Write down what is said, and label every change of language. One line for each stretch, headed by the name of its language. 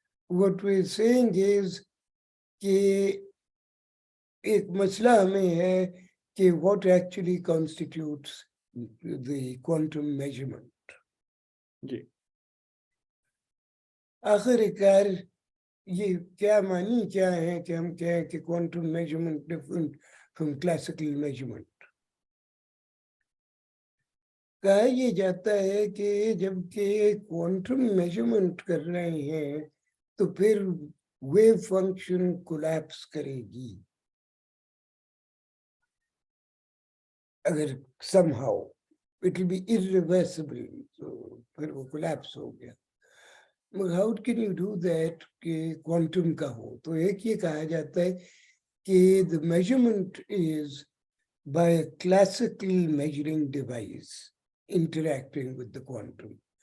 English: What we're saying is
Hindi: कि एक मसला हमें है कि
English: what actually constitutes the quantum measurement.
Hindi: जी. आखिरकार ये क्या मानी क्या है कि हम कहें कि
English: quantum measurement different from classical measurement.
Hindi: कहा ये जाता है कि जबकि क्वांटम मेजरमेंट कर रहे हैं तो फिर वेव फंक्शन कोलैप्स करेगी. अगर
English: somehow it will be irreversible, so
Hindi: फिर वो
English: collapse
Hindi: हो गया.
English: How can you do that
Hindi: कि quantum का हो? तो एक ये कहा जाता है कि
English: the measurement is by a classical measuring device interacting with the quantum.